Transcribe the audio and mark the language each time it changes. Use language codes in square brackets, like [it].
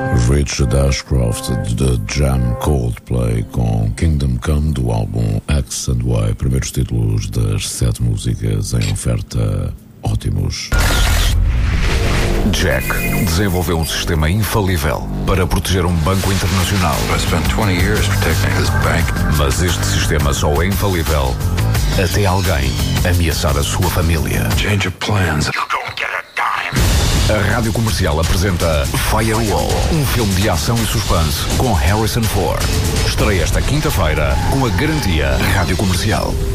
[pt] Richard Ashcroft, The Jam Coldplay com Kingdom Come do álbum X and Y, primeiros títulos das sete músicas em oferta, ótimos. Jack desenvolveu um sistema infalível para proteger um banco internacional. [en] I spent 20 years protecting this bank. [pt] Mas este sistema só é infalível até alguém ameaçar a sua família. [en] Change of plans. [pt] A Rádio Comercial apresenta Firewall, um filme de ação e suspense com Harrison Ford. Estreia esta quinta-feira com a garantia Rádio Comercial.